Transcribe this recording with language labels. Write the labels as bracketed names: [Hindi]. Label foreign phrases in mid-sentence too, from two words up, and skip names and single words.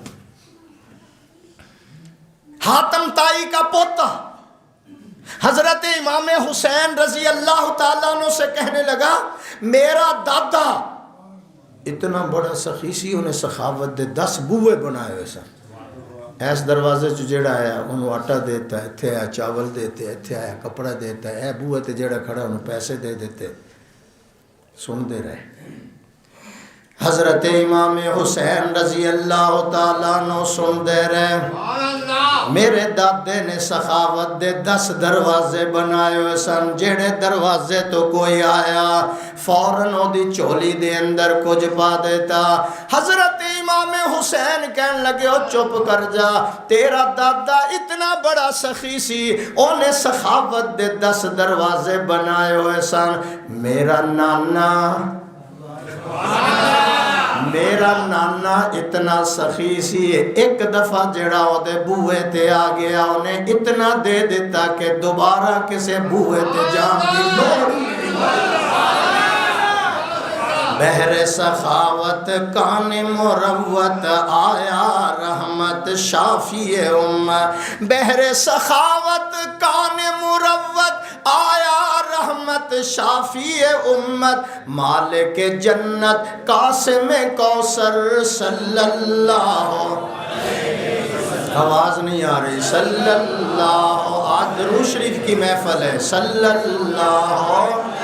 [Punjabi] حاتم تائی کا پوتا حضرت امام حسین [Arabic] رضی اللہ تعالیٰ عنہ [Punjabi] سے کہنے لگا میرا دادا اتنا بڑا سخی سی، انہیں سخاوت دے 10 بوئے بنائے ہوئے سن، ایس دروازے چ جڑا آیا انہوں آٹا دیتا ہے، اتھے آیا چاول دیتے، اتھے آیا کپڑا دیتا ہے، اے بوئے تے جڑا کھڑا انہوں پیسے دے دیتے، سن دے رہے۔ حضرت امام حسین [Arabic] رضی اللہ تعالیٰ عنہ [Punjabi] سن دے رہے، میرے دادے نے سخاوت دے 10 دروازے بنائے ہوئے سن، جیڑے دروازے تو کوئی آیا فوراً او دی چولی دے اندر کچھ پا دیتا۔ حضرت امام حسین کہنے لگے او چپ کر جا، تیرا دادا اتنا بڑا سخی سی، انہیں سخاوت دے 10 دروازے بنائے ہوئے سن، میرا نانا اتنا سخی سی، ایک دفعہ جڑا او دے بوئے تے آ گیا انہیں اتنا دے دیتا کہ دوبارہ کسے بوئے تے جان کی لوڑ نہیں۔ [Urdu] بحر سخاوت کان مروت آیا رحمت شافی امت، بحر سخاوت کان مروت آیا رحمت شافی امت، مالک جنت قاسم کوثر [Arabic] صلی اللہ، [Urdu] آواز نہیں آ رہی، [Arabic] صلی اللہ، [Urdu] آج درود شریف کی محفل ہے، [Arabic] صلی اللہ۔